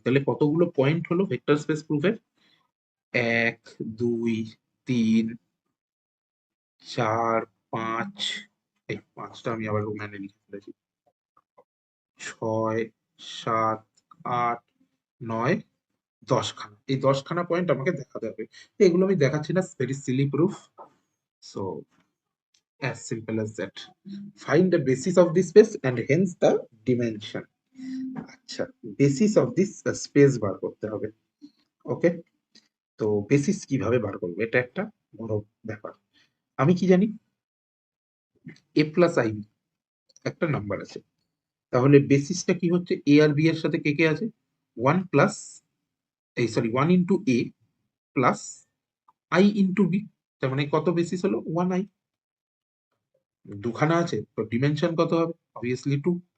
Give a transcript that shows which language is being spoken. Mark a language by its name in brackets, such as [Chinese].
[Bangla] তাহলে কতগুলো পয়েন্ট হলো ভেক্টর স্পেস প্রুফের, 1 2 3 4 5, এই 5টা আমি আবার রোমানে লিখে ফেলেছি, 6 7 8 9 10 খানা, এই 10 খানা পয়েন্ট আমাকে দেখাতে হবে। এগুলো আমি দেখাচ্ছি না, very Seely proof. [English] So as simple as that, find the basis of this space and hence the dimension। [Bangla] আচ্ছা, basis of this space bar করতে হবে। ওকে, তো বেসিস কিভাবে বার করবো, এটা একটা বড় ব্যাপার। আমি কি জানি, এ প্লাস আই বি একটা নাম্বার আছে, তাহলে বেসিসটা কি হচ্ছে, এ আর বি এর সাথে কে কে আছে, 1 প্লাস, এই sorry 1 into A plus I into B, তার মানে কত বেসিস হলো 1 আই, দুখানা আছে তো ডিমেনশন কত হবে, অবভিয়াসলি 2।